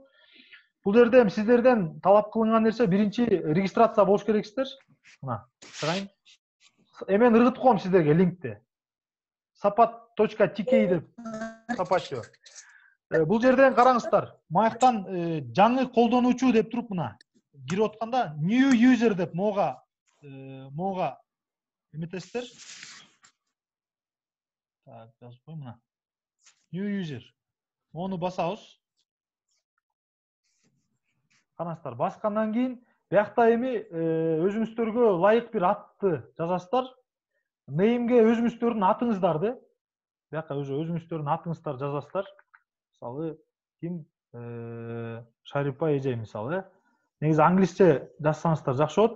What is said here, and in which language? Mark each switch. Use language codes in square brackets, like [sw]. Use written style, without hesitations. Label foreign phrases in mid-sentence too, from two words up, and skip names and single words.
[ky] Бул жерде сиздерден талап кылынган нерсе биринчи регистрация болуш керексиздер. Мына, чыгайын. Эмен ыргытып коем сиздерге линкти. sapat.tk деп тапачу. Бул жерден караңыздар. Маяктан жаңы колдонуучу деп туруп мына кирип атканда [en] new user [ky] деп мога эметесиздер. Так, жазып коем мына. [en] New user. [ky] Мону басабыз. Караңыздар, баскандан кийин Биякта эми өзүңүздөргө ылайык бир атты жазасыздар. Наme'ге өзүңүздөрдүн атыңыздарды, бияка уже өзүңүздөрдүн атыңыздарды жазасыздар. Мисалы, ким Шарипа эже мисалы, негизи англисче жазсаңыздар жакшы болот.